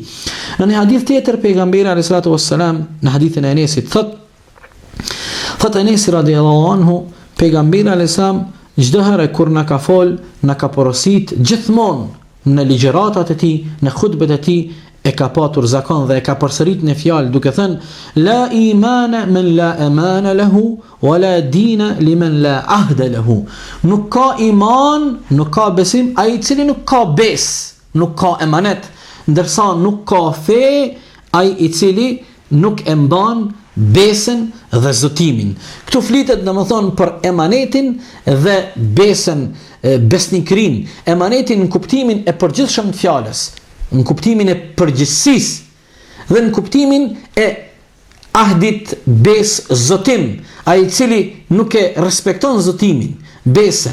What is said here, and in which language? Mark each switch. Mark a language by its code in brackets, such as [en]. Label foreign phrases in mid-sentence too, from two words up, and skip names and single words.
[sq] Në një hadith tjetër pejgamberi [ar] عليه الصلاة والسلام, [sq] në hadithin e Enesit, thot Enesi [ar] رضي الله عنه, [sq] pejgamberi [ar] عليه السلام [sq] çdo herë kur na ka fol, na ka porosit gjithmonë në ligjëratat e tij, në hutbet e tij, e ka patur zakon dhe e ka përsërit në fjalë duke thënë: [ar] "لا إيمان لمن لا أمانة له، ولا دين لمن لا عهد له." [sq] Nuk ka iman, nuk ka besim ai i cili nuk ka bes, nuk ka emanet, ndërsa nuk ka fe ai i cili nuk e mban besën dhe zotimin. Këtu flitet domethënë për emanetin dhe besën, besnikrin, emanetin në kuptimin e përgjithshëm të fjalës, në kuptimin e përgjithësisë dhe në kuptimin e ahdit bes zotim, ai i cili nuk e respekton zotimin, besën.